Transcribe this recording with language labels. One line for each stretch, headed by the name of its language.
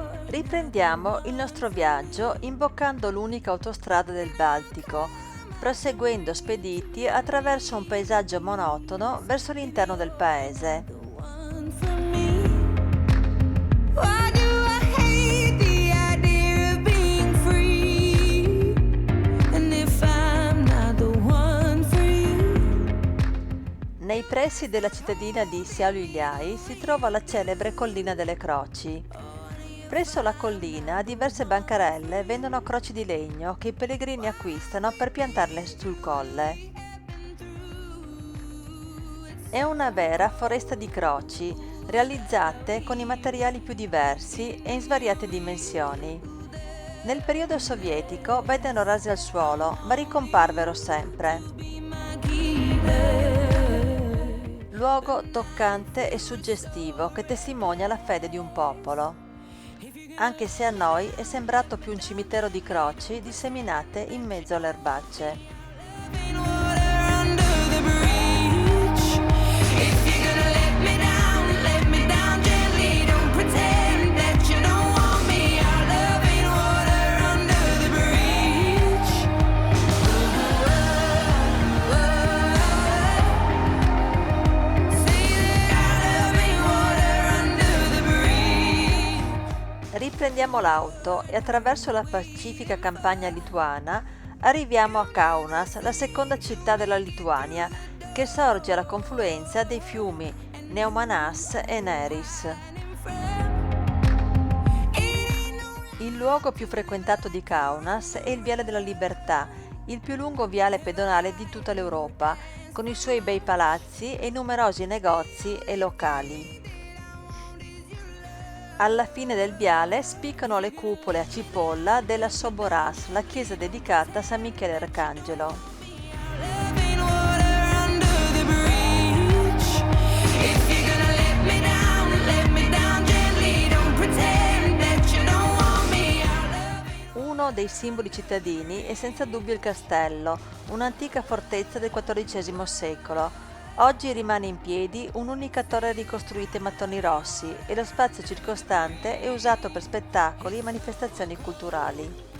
Italian: Riprendiamo il nostro viaggio imboccando l'unica autostrada del Baltico, proseguendo spediti attraverso un paesaggio monotono verso l'interno del paese.
English: One for me. Why do I hate the idea of being free? And if I'm not the one for you.
Italian: Nei pressi della cittadina di Šiauliai si trova la celebre Collina delle Croci. Presso la collina diverse bancarelle vendono croci di legno che i pellegrini acquistano per piantarle sul colle. È una vera foresta di croci, realizzate con i materiali più diversi e in svariate dimensioni. Nel periodo sovietico vennero rase al suolo, ma ricomparvero sempre. Luogo toccante e suggestivo che testimonia la fede di un popolo, anche se a noi è sembrato più un cimitero di croci disseminate in mezzo alle erbacce.
English: Loving water under the bridge. If you're gonna let me down gently. Don't pretend that you don't want me. I'm loving water under the bridge. Say that I'm loving water under the bridge.
Italian: Riprendiamo l'auto e attraverso la pacifica campagna lituana arriviamo a Kaunas, la seconda città della Lituania, che sorge alla confluenza dei fiumi Neumanas e Neris. Il luogo più frequentato di Kaunas è il Viale della Libertà, il più lungo viale pedonale di tutta l'Europa, con i suoi bei palazzi e numerosi negozi e locali. Alla fine del viale spiccano le cupole a cipolla della Soboras, la chiesa dedicata a San Michele Arcangelo.
English: Loving water under the bridge. If you're gonna let me down gently. Don't pretend that you don't want me.
Italian: Uno dei simboli cittadini è senza dubbio il castello, un'antica fortezza del XIV secolo. Oggi rimane in piedi un'unica torre ricostruita in mattoni rossi e lo spazio circostante è usato per spettacoli e manifestazioni culturali.